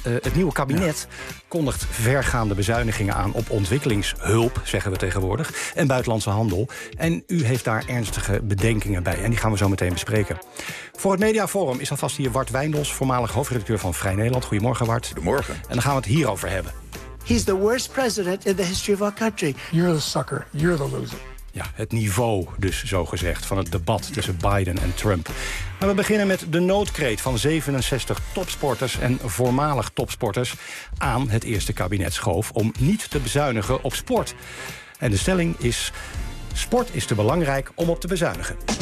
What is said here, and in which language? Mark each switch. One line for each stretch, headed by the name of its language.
Dutch: Het nieuwe kabinet kondigt vergaande bezuinigingen aan op ontwikkelingshulp, zeggen we tegenwoordig, en buitenlandse handel. En u heeft daar ernstige bedenkingen bij en die gaan we zo meteen bespreken. Voor het Mediaforum is alvast hier Wart Wijndels, voormalig hoofdredacteur van Vrij Nederland. Goedemorgen, Wart. Goedemorgen. En dan gaan we het hierover hebben.
English: He's the worst president in the history of our country. You're the sucker. You're the loser.
Dutch: Ja, het niveau dus zogezegd van het debat tussen Biden en Trump. Maar we beginnen met de noodkreet van 67 topsporters en voormalig topsporters aan het eerste kabinet Schoof om niet te bezuinigen op sport. En de stelling is: sport is te belangrijk om op te bezuinigen.